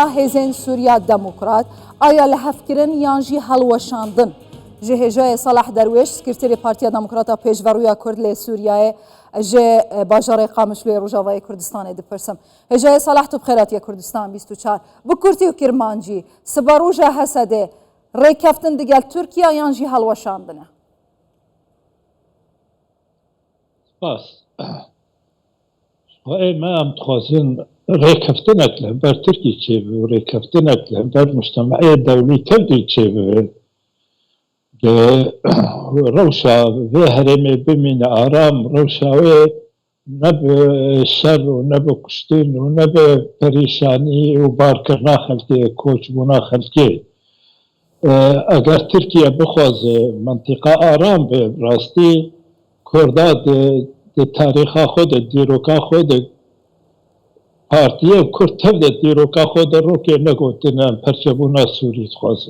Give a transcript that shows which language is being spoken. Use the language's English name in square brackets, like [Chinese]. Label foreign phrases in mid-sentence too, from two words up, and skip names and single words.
[Kurdish] هێزên سووریا دموکرات ئایا لە هەفکردن یانژی هەڵوەشاندن ji hêjayê Salah Derwêş Sekreterê Partiya Demokrata Pêşveroya Kurd lê Sûriyayê ji bajarê Qamiş lê Rojavayê Kurdistanê dipirsim. Hêjayê Salah tu bi xêr hatiye Kurdistan 24 bi Kurtî û Kirmancî siba roja Hesedê rêkeftin digel Tirkiye yan jî helweşandin e? Spas. ما هم تخوازن رێکەفتنێک لەبەر تورکی چێبێ و رێکەفتنێک لەبەر مجتەمەعیە دەوڵی کەردی چێبێ ڕەوشا vê herêmê bimîne aram rewşa wê nebe şer û nebe kuştin û nebe perîşanî û barkirina xelkê koçbûna xelkê eger Tirkiye bixwaze mentîqa aram bê rastî Kurda di tarîxa xwe de dîroka xwe de partiye Kurd tev de dîroka xwe de rokê negotine perçebûna Sûrî dixwaze.